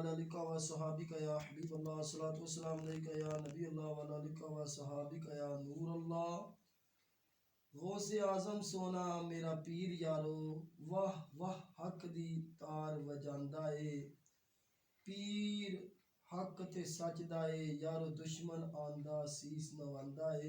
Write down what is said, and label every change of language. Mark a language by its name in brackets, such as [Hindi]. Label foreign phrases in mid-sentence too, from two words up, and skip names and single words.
[Arabic] آلك وصحابك يا حبيب الله، الصلاة والسلام عليك يا نبي الله وعلى آلك وصحابك يا نور الله. [Punjabi] غوثِ اعظم سوہنا میرا پیر یارو، واہ واہ حق دی تار وجاندا اے. پیر حق تے سچ دا اے، یارو دشمن آندا سیس نواندا اے.